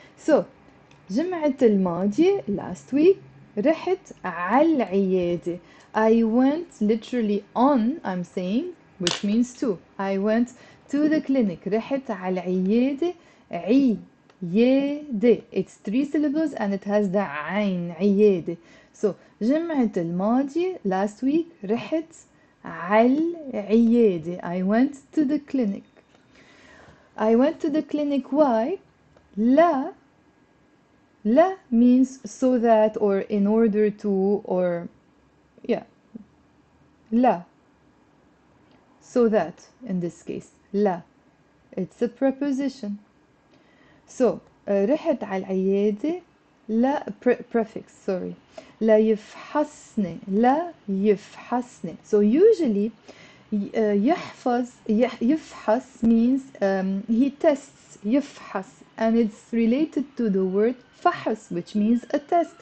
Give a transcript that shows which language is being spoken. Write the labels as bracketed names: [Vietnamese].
[Arabic] So جمعة الماضية [English] last week [Arabic] رحت على العيادة. [English] I went literally on, I'm saying, which means to. I went to the clinic. [Arabic] رحت على العيادة. [English] عيادة. It's 3 syllables and it has the عين. [Arabic] عيادة. So جمعة الماضية [English] last week [Arabic] رحت على العيادة. [English] I went to the clinic. I went to the clinic. Why? لا. لا means so that or in order to or yeah. لا. So that in this case. لا. It's a preposition. [Arabic] So رحت على العيادة. [English] لا prefix, sorry. [Arabic] لا يفحصني. لا يفحصني. [English] So usually يحفظ يفحص means he tests. يفحص, and it's related to the word فحص, which means a test.